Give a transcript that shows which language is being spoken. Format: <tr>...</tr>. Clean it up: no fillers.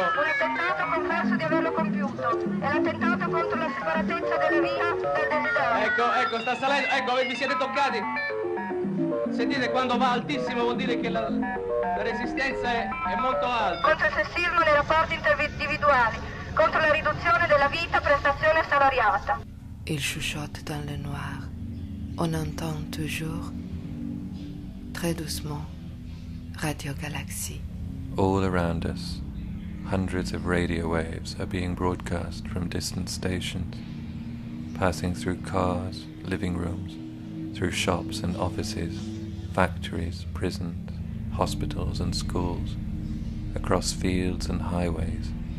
<it>Un attentato confesso di averlo compiuto. È l'attentato contro la separatezza della vita del desiderio. Ecco, sta salendo. Ecco, vi siete toccati. Sentite, quando va altissimo vuol dire che la resistenza è molto alta. Contro il sessismo nei rapporti individuali. Contro la riduzione della vita, prestazione salariata.</it> <fr>Il chuchote dans le noir. On entend toujours, très doucement, Radio Galaxie.</fr> <en>All around us, hundreds of radio waves are being broadcast from distant stations, passing through cars, living rooms, through shops and offices, factories, prisons, hospitals and schools, across fields and highways.</en>